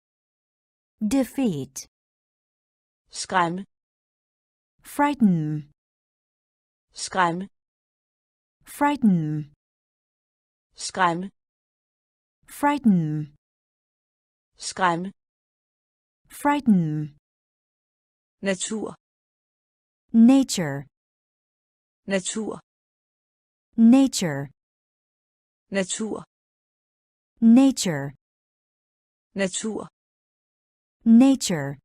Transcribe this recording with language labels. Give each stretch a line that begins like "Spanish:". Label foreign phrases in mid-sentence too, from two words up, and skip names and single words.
English: defeat,
Danish: skræmme,
English: frighten,
Danish: skræmme,
English: frighten,
Danish: skræmme,
English: frighten,
Danish: skræmme,
English: frighten,
Danish: natur,
English: nature,
Danish: natur,
English: nature,
Danish: natur,
English: nature,
Danish: natur,
English: nature,